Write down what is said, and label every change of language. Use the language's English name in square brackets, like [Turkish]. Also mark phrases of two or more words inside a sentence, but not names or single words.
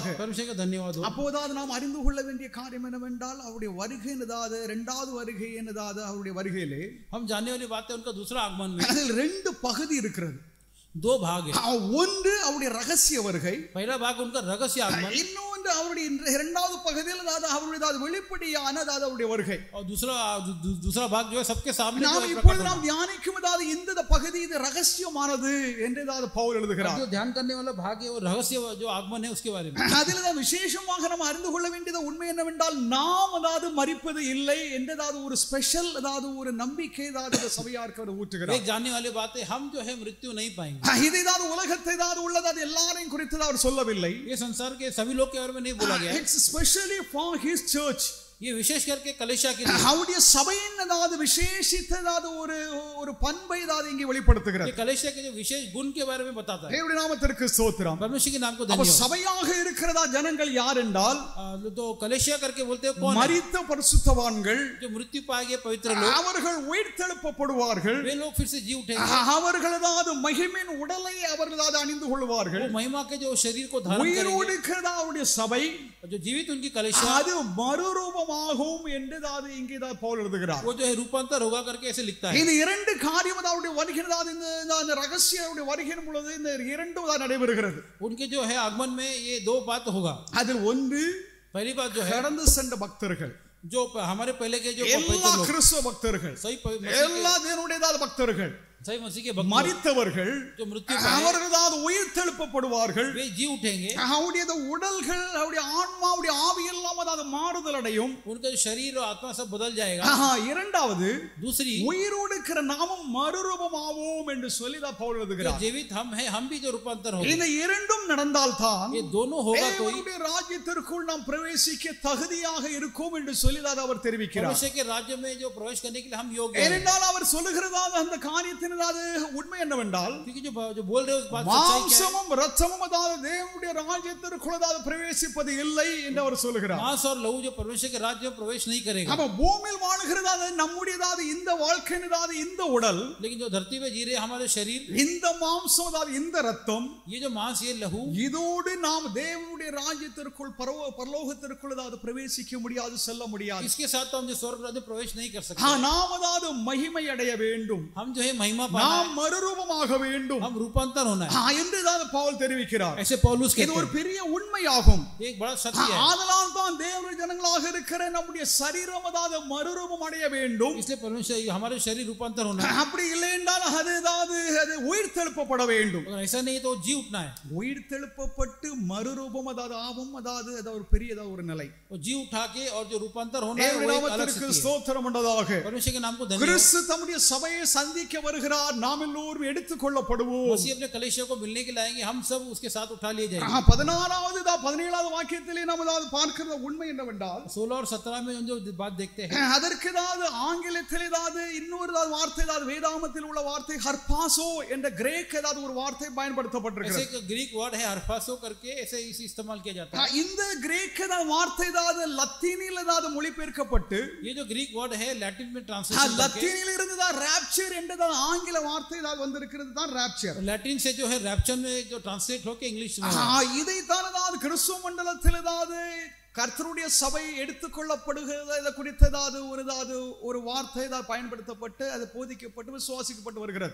[Hindi] परमेश्वर का धन्यवाद हो. [Tamil] அப்போதாவது நாம் அறிந்து கொள்ள வேண்டிய காரியம் என்னவென்றால் அவருடைய வருகை என்னதாவது இரண்டாவது வருகை என்னதாவது அவருடைய வருகையிலே [Hindi] हम जानने वाली बात है उनका दूसरा आगमन में [Tamil] அதில் ரெண்டு பகுதி இருக்கிறது. [Hindi] दो भाग है. [Tamil] ஒன்று அவருடைய ரகசிய வருகை, [Hindi] पहला भाग उनका रहस्य आगमन. [Tamil] இன்னொன்று அவருடைய இரண்டாவது பகுதியில் அவருடைய வெளிப்படையான அவருடைய வருகை. [Hindi] और दूसरा भाग जो है सबके सामने [Tamil] நாம் இப்பொழுது நாம் தியானிக்கும் இந்த பகுதி இது ரகசியமானது என்று பவுல் எழுதுகிறார். [Hindi] जो ध्यान करने वाला भाग है वो रहस्य जो आगमन है उसके बारे में. [Tamil] அதில் விசேஷமாக நாம் அறிந்து கொள்ள வேண்டியது உண்மை என்னவென்றால் நாம் மரிப்பது இல்லை என்று ஒரு ஸ்பெஷல் ஒரு நம்பிக்கை சபையாருக்கு ஊற்றுகிறார். [Hindi] एक जानने वाली बात है हम जो है मृत्यु नहीं पाएंगे. [Tamil] இது உலகத்தை உள்ளது எல்லாரையும் குறித்து அவர் சொல்லவில்லை. [Hindi] ये संसार के सभी लोग के बारे में नहीं बोला गया. [English] It's especially for his church. [Hindi] ये विशेष करके कलीसिया के लिए [Tamil] அவருடைய சபையின் விசேஷித்ததாது ஒரு பண்பை இங்கே வெளிப்படுத்துகிறார். [Hindi] ये कलीसिया के जो विशेष गुण के बारे में बताता है. [Tamil] தேவனுடைய நாமத்திற்கு ஸ்தோத்திரம். [Hindi] परमेश्वर के नाम को धन्यवाद. [Tamil] சபையாக இருக்கிறதா ஜனங்கள் யார் என்றால் [Hindi] तो कलीसिया करके बोलते हैं कौन? [Tamil] மரித்த பரிசுத்தவான்கள், [Hindi] जो मृत्यु पाए गए पवित्र लोग. [Tamil] அவர்கள் உயிர்த்தெழுப்பப்படுவார்கள். [Hindi] वे लोग फिर से जी उठेंगे. [Tamil] அவர்களாவது மகிமையின் உடலை அவர்களாவது அணிந்து கொள்வார்கள். [Hindi] वो महिमा के जो शरीर को धारण करेंगे. [Tamil] உயிரோடு இருக்கிறதா அவருடைய சபை, [Hindi] जो जीवित उनकी कलीसिया [Tamil] அது மறுரூபமாகும் என்று இங்கே பவுல் எழுதுகிறார். [Hindi] वो जो है रूपांतर होगा करके ऐसे लिखता है. [Tamil] இந்த இரண்டு காரியம் அவருடைய வருகையினதாது இந்த ரகசியமுடைய வருகையின் பொழுது இந்த இரண்டு நடைபெறுகிறது. [Hindi] उनके जो है आगमन में ये दो बात होगा. [Tamil] அதில் ஒன்று [Hindi] पहली बात जो है [Tamil] கடந்து சென்ற பக்தர்கள், [Hindi] जो हमारे पहले के जो [Tamil] எல்லா கிறிஸ்தவ பக்தர்கள், [Hindi] सही [Tamil] எல்லா தேவனுடையதான பக்தர்கள், [Hindi] सही मसीह के भक्त [Tamil] மரித்தவர்கள் [Hindi] जो मृत्यु [Tamil] அவர்கள் உயிர் தெழுப்பப்படுவார்கள். [Hindi] वे जी उठेंगे, [Tamil] அவருடைய உடல்கள், அவருடைய ஆன்மா, அவருடைய ஆவி எல்லாம் அதாவது மாறுதல் அடையும். [Hindi] उनका जो शरीर और आत्मा सब बदल जाएगा. [Tamil] இரண்டாவது, [Hindi] दूसरी [Tamil] உயிரோடு இருக்கிற நாமும் மறுரூபமாவோம் என்று சொல்லி தான் பவுல் எழுதுகிறார். [Hindi] जीवित हम है, हम भी जो रूपांतर होंगे. [Tamil] இந்த இரண்டும் நடந்தால்தான் [Hindi] ये दोनों होगा तो [Tamil] தேவனுடைய ராஜ்யத்திற்குள் நாம் பிரவேசிக்க தகுதியாக இருக்கும் என்று சொல்லி தான் அவர் தெரிவிக்கிறார். [Hindi] परमेश्वर के राज्य में जो प्रवेश करने के लिए हम योग्य हैं. [Tamil] ஏனென்றால் அவர் சொல்லுகிறதான அந்த காரியத்தினது உண்மை என்னவென்றால், [Hindi] क्योंकि जो बोल रहे हो उस बात सच्चाई क्या है? [Tamil] மாம்சமும் இரத்தமும் அதாவது தேவனுடைய ராஜ்யத்திற்குள் அதாவது பிரவேசிப்பது இல்லை என்று அவர் சொல்லுகிறார். [Hindi] मांस और लहू जो परमेश्वर के राज्य में प्रवेश नहीं करेगा. [Tamil] அப்ப பூமியில் வாழுகிறதான நம்முடையதான இந்த வாழ்க்கையினதான இந்த உடல், [Hindi] लेकिन जो धरती पे जी रहे हमारे शरीर, [Tamil] இந்த மாம்சம் அதாவது இந்த இரத்தம், [Hindi] ये जो मांस ये लहू, [Tamil] இதோடு நாம் தேவனுடைய ராஜ்யத்திற்குள் பரலோகத்திற்குள் அதாவது பிரவேசிக்க முடியாது, செல்ல முடியாது. [Hindi] इसके साथ तो हम जो स्वर्ग राज्य में प्रवेश नहीं कर सकते. [Tamil] நாம் அதாவது மகிமை அடைய வேண்டும், [Hindi] हम जो है महिमा पाना है, [Tamil] நாம் மறுரூபமாக வேண்டும், [Hindi] हम रूपांतर होना है. [Tamil] என்று தான் பவுல் தெரிவிக்கிறார். [Hindi] ऐसे पौलुस [Tamil] இது [Hindi] कहते [Tamil] ஒரு [Hindi] हैं. [Tamil] பெரிய உண்மையாகும். [Hindi] एक बड़ा सत्य है. [Tamil] ஆதலால் தான் தேவனுடைய ஜனங்களாக இருக்கிற நம்முடைய சரீரம் அதாவது மறுரூபம் அடைய வேண்டும். [Hindi] इसलिए परमेश्वर हमारे शरीर रूपांतर होना है. [Tamil] அப்படி இல்லை என்றால் அது உயிர் தெழுப்பப்பட வேண்டும். [Hindi] अगर ऐसा नहीं तो जी उठना है. [Tamil] உயிர் தெழுப்பப்பட்டு மறுரூபம் அதாவது ஆகும், அதாவது ஒரு பெரிய ஒரு நிலை. [Hindi] और जी उठा के और जो रूपांतर होना है वो [Tamil] தேவனுடைய [Hindi] एक अलग [Tamil] நாமத்திற்கு [Hindi] स्थिति है. [Tamil] ஸ்தோத்திரம் உண்டாதாக. [Hindi] परमेश्वर के नाम को धन्यवाद. [Tamil] கிறிஸ்து தம்முடைய சபையை சந்திக்க வருகிறார், நாம் எல்லோரும் எடுத்துக்கொள்ளப்படுவோம். [Hindi] मसीह अपने कलीसिया को मिलने के लिए आएंगे, हम सब उसके साथ उठा लिए जाएंगे. [Tamil] 16வது 17வது வாக்கியத்திலே நாம் அதாவது பார்க்கிற உண்மை என்னவென்றால், [Hindi] 16 और 17 में जो बात देखते हैं, [Tamil] அதற்கு ஆங்கிலத்தில் இன்னொரு வார்த்தை வேதாகமத்தில் உள்ள வார்த்தை ஹர்பாசோ என்ற கிரேக் ஒரு வார்த்தை பயன்படுத்தப்பட்டிருக்கிறது. [Hindi] ऐसे [English] Greek word [Hindi] है हरफासो करके, ऐसे इसे इस्तेमाल किया जाता है. [Tamil] இந்த கிரேக் வார்த்தை லத்தீனில் மொழிபெயர்க்கப்பட்டு, [Hindi] ये जो [English] Greek word [Hindi] है लैटिन में ट्रांसलेशन करके, [Tamil] லத்தீனில் இருந்து ராப்சர் என்ற ஆங்கில வார்த்தை வந்திருக்கிறது தான் ராப்சர். [Hindi] लैटिन से जो है रैप्चर में जो ट्रांसलेट होके इंग्लिश में [Tamil] இதைத்தான் கிறிஸ்துவ மண்டலத்தில் கர்த்தருடைய சபை எடுத்துக்கொள்ளப்படுகிறது குறித்ததாவது ஒரு வார்த்தை பயன்படுத்தப்பட்டு அது போதிக்கப்பட்டு விசுவாசிக்கப்பட்டு வருகிறது.